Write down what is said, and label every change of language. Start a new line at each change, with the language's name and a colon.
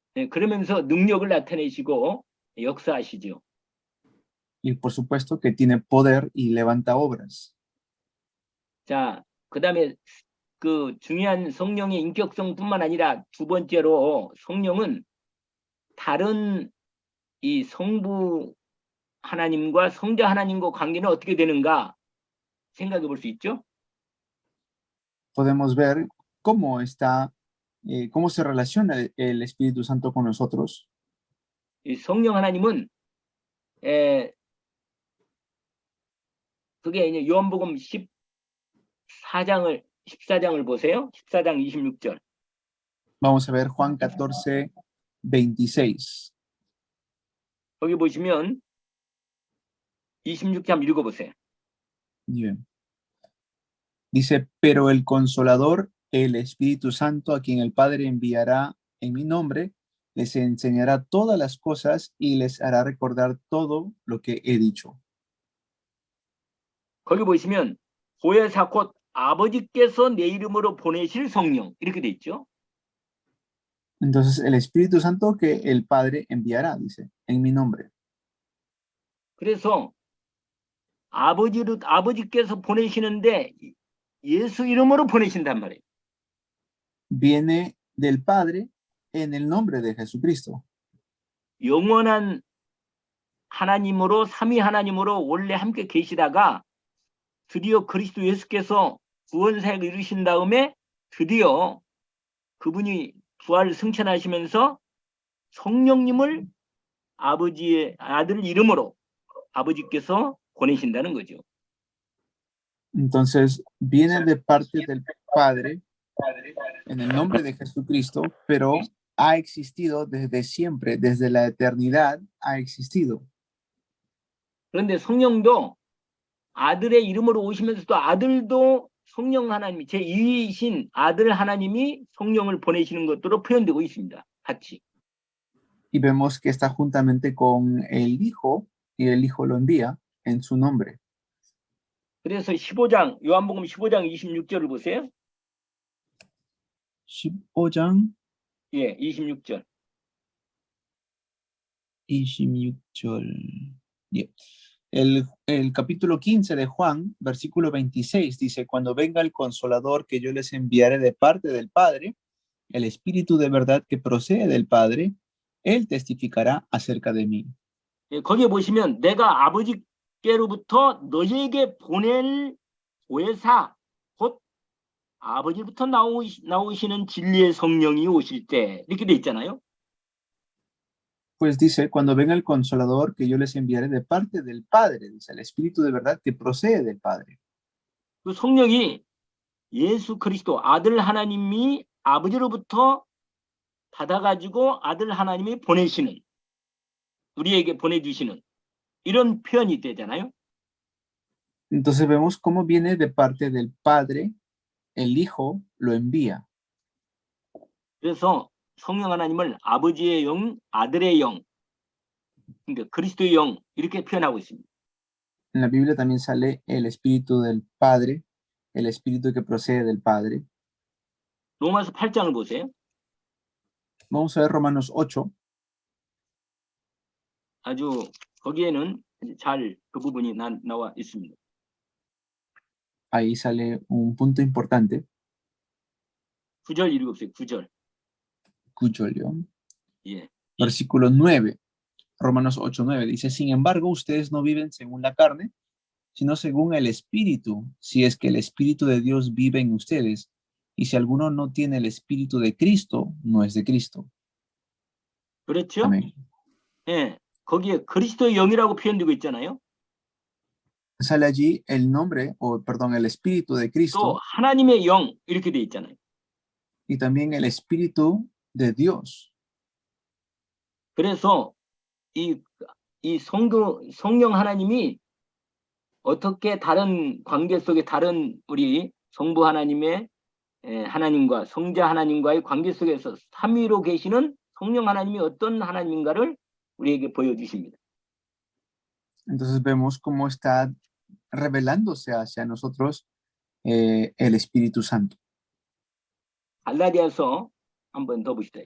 Korean: 그러면서 능력을 나타내시고 역사하시죠.
Spanish: Y por supuesto que tiene poder y levanta obras.
Korean: 자, 그다음에 그 중요한 성령의 인격성뿐만 아니라 두 번째로 성령은 다른 이 성부 하나님과 성자 하나님과 관계는 어떻게 되는가 생각해 볼 수 있죠?
Spanish: Podemos ver cómo se relaciona el Espíritu Santo con nosotros.
Korean: 이 성령 하나님은 그게 이제 요한복음 14장을 보세요. 14장 26절.
Spanish: Vamos a ver Juan 14:26.
Korean: 거기 보시면 26장 읽어보세요.
Spanish: Bien. Dice, pero el Consolador, el Espíritu Santo, a quien el Padre enviará en mi nombre, les enseñará todas las cosas y les hará recordar todo lo que he dicho.
Korean: 거기 보시면 보혜사 곧 아버지께서 내 이름으로 보내실 성령 이렇게 돼 있죠.
Spanish: Entonces, el Espíritu Santo que el Padre enviará, dice, en mi nombre.
Korean: 그래서 아버지께서 보내시는데 예수 이름으로 보내신단 말이에요.
Spanish: Viene del Padre en el nombre de Jesucristo.
Korean: 영원한 하나님으로 삼위 하나님으로 원래 함께 계시다가 드디어 그리스도 예수께서 구원사역을 이루신 다음에 드디어 그분이 부활 승천하시면서 성령님을 아버지의 아들 이름으로 아버지께서 보내신다는 거죠.
Spanish: Entonces, viene de parte del Padre en el nombre de Jesucristo, pero ha existido desde siempre, desde la eternidad ha existido.
Korean: 그런데 성령도 아들의 이름으로 오시면서도 아들도 성령 하나님이 제2위이신 아들 하나님이 성령을 보내시는 것으로 표현되고 있습니다. 같이.
Spanish: Y vemos que está juntamente con el Hijo y el Hijo lo envía en su nombre.
Korean: 그래서 요한복음 15장 26절을 보세요. 15장 예, 26절. 26절. Yeah.
Spanish: El capítulo 15 de Juan, versículo 26, dice, cuando venga el consolador que yo les enviaré de parte del Padre, el Espíritu de verdad que procede del Padre, él testificará acerca de mí.
Korean: 예, 거기에 보시면 내가 아버지께로부터 너희에게 보낼 보혜사 곧 아버지부터 나오시는 진리의 성령이 오실 때 이렇게 돼 있잖아요.
Spanish: Pues dice, cuando venga el consolador que yo les enviaré de parte del Padre, dice, el Espíritu de verdad que procede del Padre.
Korean: 그 성령이 예수 그리스도 아들 하나님이 아버지로부터 받아가지고 아들 하나님이 보내시는 우리에게 보내주시는 이런 표현이 되잖아요.
Spanish: Entonces vemos cómo viene de parte del Padre, el Hijo lo envía.
Korean: 그래서 성령 하나님을 아버지의 영, 아들의 영, 그러니까 그리스도의 영 이렇게 표현하고 있습니다.
Spanish: En la Biblia también sale el Espíritu del Padre, el Espíritu que procede del Padre.
Korean: 로마서 8장을 보세요.
Spanish: Vamos a ver Romanos 8.
Korean: 아주 거기에는 잘 그 부분이 나와 있습니다.
Spanish: Ahí sale un punto importante.
Korean: 9절 읽어보세요. 9절. Cucholio. 예.
Spanish: Versículo 9. Romanos 8, 9. Dice, sin embargo, ustedes no viven según la carne, sino según el Espíritu, si es que el Espíritu de Dios vive en ustedes. Y si alguno no tiene el Espíritu de Cristo, no es de Cristo.
Korean: 그렇죠?
Spanish: Amén.
Korean: 예. 거기에 그리스도의 영이라고 표현되고 있잖아요.
Spanish: Sale allí el nombre, o perdón, el Espíritu de
Korean: 또
Spanish: Cristo
Korean: 하나님의 영 이렇게 돼 있잖아요.
Spanish: y también el Espíritu de Dios.
Korean: 그래서 이 성령 하나님이 어떻게 다른 관계 속에 다른 우리 성부 하나님의 하나님과 성자 하나님과의 관계 속에서 삼위로 계시는 성령 하나님이 어떤 하나님인가를 우리에게 보여주십니다.
Spanish: Entonces vemos cómo está revelándose hacia nosotros el Espíritu Santo.
Korean: 갈라디아서 한번 더 봅시다.